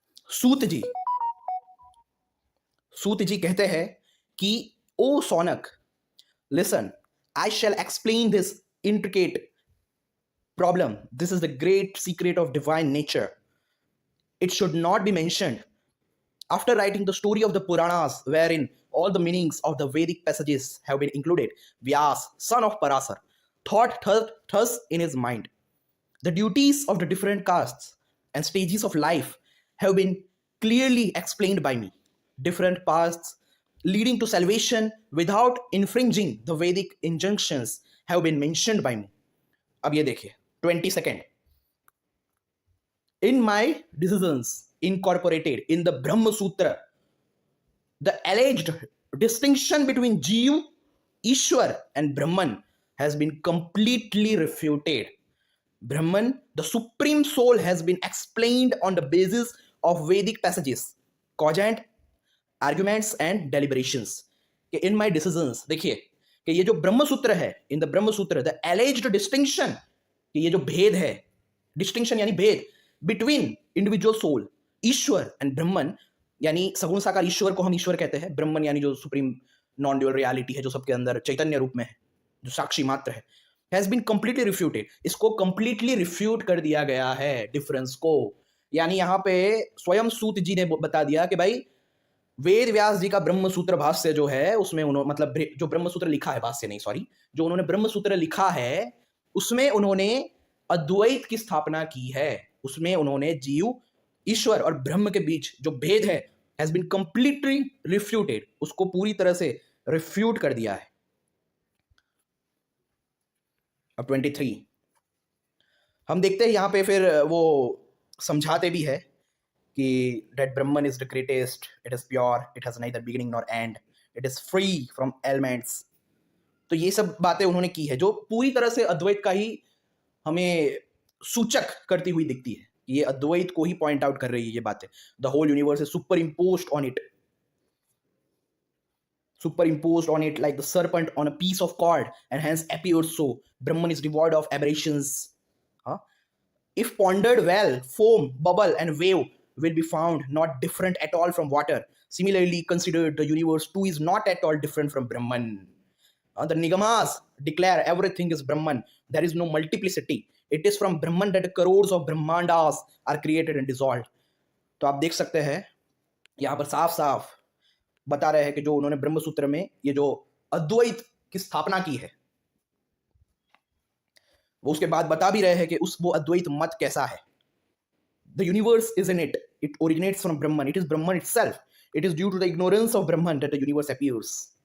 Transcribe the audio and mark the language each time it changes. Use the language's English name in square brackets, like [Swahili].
[Hindi] सूत जी कहते हैं कि [English] O Shaunak, listen, I shall explain this intricate problem, this is the great secret of divine nature, it should not be mentioned. After writing the story of the Puranas, wherein all the meanings of the Vedic passages have been included, Vyas, son of Parasar, thought thus in his mind: the duties of the different castes and stages of life have been clearly explained by me. Different paths leading to salvation without infringing the Vedic injunctions have been mentioned by me. [Hindi] अब ये देखिए 22nd. [English] In my decisions incorporated in the Brahma Sutra, the alleged distinction between Jiva, Ishwar, and Brahman has been completely refuted. Brahman, the supreme soul, has been explained on the basis of Vedic passages, cogent arguments, and deliberations. In my decisions, [Hindi] देखिए कि ये जो ब्रह्म सूत्र है, [English] in the Brahma Sutra, the alleged distinction, [Hindi] कि ये जो भेद है, distinction यानी भेद, [English] between individual soul, [Hindi] Ishwar and ब्रह्मन, यानी सगुण साकार ईश्वर को हम ईश्वर कहते हैं, ब्रह्मन यानी जो सुप्रीम नॉन ड्यूअल रियलिटी है, जो सबके अंदर चैतन्य रूप में है, जो साक्षी मात्र है, [English] Has been completely refuted. [Hindi] इसको कंप्लीटली रिफ्यूट कर दिया गया है डिफरेंस को। यानी यहाँ पे स्वयं सूत जी ने बता दिया कि भाई वेद व्यास जी का ब्रह्म सूत्र भाष्य जो है उसमें उन्होंने, मतलब जो ब्रह्म सूत्र लिखा है, भाष्य नहीं सॉरी, जो उन्होंने ब्रह्म सूत्र लिखा है उसमें उन्होंने अद्वैत की स्थापना की है। उसमें उन्होंने जीव, ईश्वर और ब्रह्म के बीच जो भेद है [English] has been completely refuted, [Hindi] उसको पूरी तरह से रिफ्यूट कर दिया है। अब 23 हम देखते हैं यहाँ पे, फिर वो समझाते भी है कि [English] that Brahman is the greatest, it is pure, it has neither beginning nor end, it is free from elements। [Hindi] तो ये सब बातें उन्होंने की है जो पूरी तरह से अद्वैत का ही हमें सूचक करती हुई दिखती है। ये अद्वैत को ही पॉइंट आउट कर रही है ये बातें। [English] The whole universe is superimposed on it, superimposed on it like the serpent on a piece of cord, and hence appears so. Brahman is devoid of aberrations. If pondered well, foam, bubble, and wave will be found not different at all from water. Similarly considered, the universe too is not at all different from Brahman. The Nigamas declare everything is Brahman. There is no multiplicity. It is from Brahman that crores of Brahmandas are created and dissolved. [Hindi] तो आप देख सकते हैं यहाँ पर साफ साफ बता रहे हैं कि जो उन्होंने ब्रह्म सूत्र में ये जो अद्वैत की स्थापना की है, वो उसके बाद बता भी रहे हैं कि वो अद्वैत मत कैसा है। [English] The universe is in it, it originates from Brahman, it is Brahman itself, it is due to the ignorance of Brahman that the universe appears.